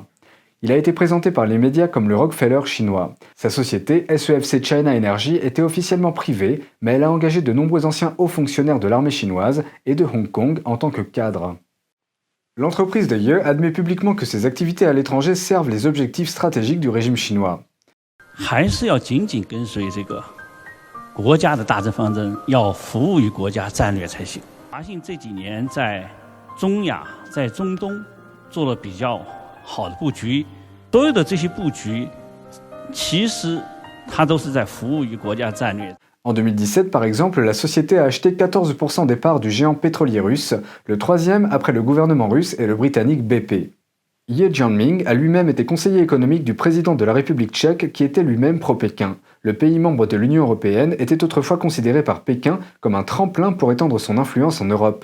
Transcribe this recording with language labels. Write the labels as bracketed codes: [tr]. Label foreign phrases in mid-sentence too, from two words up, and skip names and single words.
[fr] Il a été présenté par les médias comme le Rockefeller chinois. Sa société, SEFC China Energy, était officiellement privée, mais elle a engagé de nombreux anciens hauts fonctionnaires de l'armée chinoise et de Hong Kong en tant que cadres. L'entreprise de Ye admet publiquement que ses activités à l'étranger servent les objectifs stratégiques du régime chinois. [zh] 还是要紧紧跟随这个国家的大政方针，要服务于国家战略才行。华信这几年在中亚、在中东做了比较好的布局，所有的这些布局，其实它都是在服务于国家战略。 [fr] En 2017, par exemple, la société a acheté 14% des parts du géant pétrolier russe, le troisième après le gouvernement russe et le britannique BP. Ye Jianming a lui-même été conseiller économique du président de la République tchèque qui était lui-même pro-Pékin. Le pays membre de l'Union européenne était autrefois considéré par Pékin comme un tremplin pour étendre son influence en Europe.